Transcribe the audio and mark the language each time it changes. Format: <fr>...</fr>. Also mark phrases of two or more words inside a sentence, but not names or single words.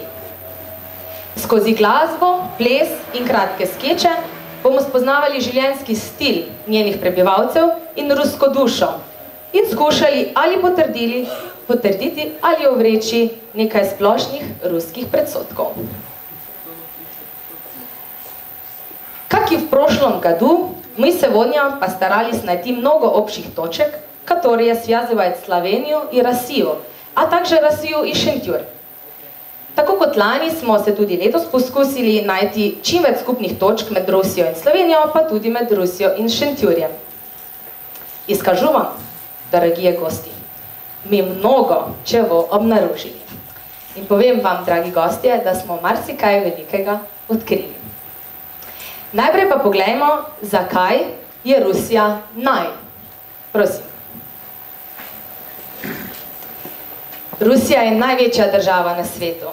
<sl>Skozi glasbo, ples in kratke skeče bomo spoznavali življenjski stil njenih prebivalcev in rusko dušo in skušali ali potrditi ali ovreči nekaj splošnih ruskih predsodkov.</sl> <ru>Как и в прошлом году, мы сегодня постарались найти много общих точек, которые связывают Словению и Россию, а также Россию и Šentjur.</ru> <sl>Tako kot lani smo se tudi letos poskusili najti čim več skupnih točk med Rusijo in Slovenijo, pa tudi med Rusijo in Šentjurjem.</sl> <ru>И скажу вам, дорогие гости, мы много чего обнаружили.</ru> <sl>In povem vam, dragi gostje, da smo marsikaj velikega odkrili. Najprej pa poglejmo, zakaj je Rusija naj. Prosim. Rusija je največja država na svetu.</sl>